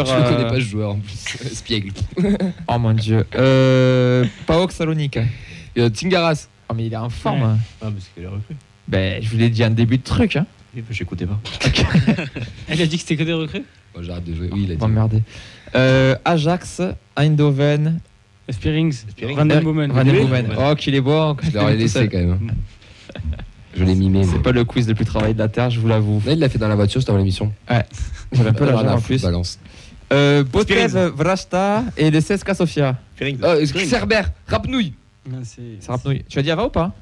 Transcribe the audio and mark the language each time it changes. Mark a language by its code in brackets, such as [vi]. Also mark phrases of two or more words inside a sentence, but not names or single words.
[fr] Je le connais pas ce joueur en plus. Espiègle. Oh mon dieu. PAOK Salonique. Tingaras. Oh, mais il est en forme. Ah, mais c'est qu'elle est recrue. Ben, je vous l'ai dit en début de truc. Hein. Oui, mais j'écoutais pas. Elle a dit que c'était que des recrues. Oh, j'arrête de jouer. Oui, il a dit. Emmerdé. Ajax, Eindhoven, Spearings. Spearings. Van den Boomen. Van den Boomen. Oh, qu'il est bon. Je leur ai laissé quand même. hein. Je l'ai mimé. C'est mais- pas le quiz le plus travaillé de la Terre, je vous l'avoue. Là, il l'a fait dans la voiture, c'était avant l'émission. J'avais un peu la Rien jambe à en foutre, plus. balance. Botev, Vrasta et le CSKA Sofia. Spearings. Cerber, Rapnouille. C'est Rapnouille. Tu as dit Ava ou pas?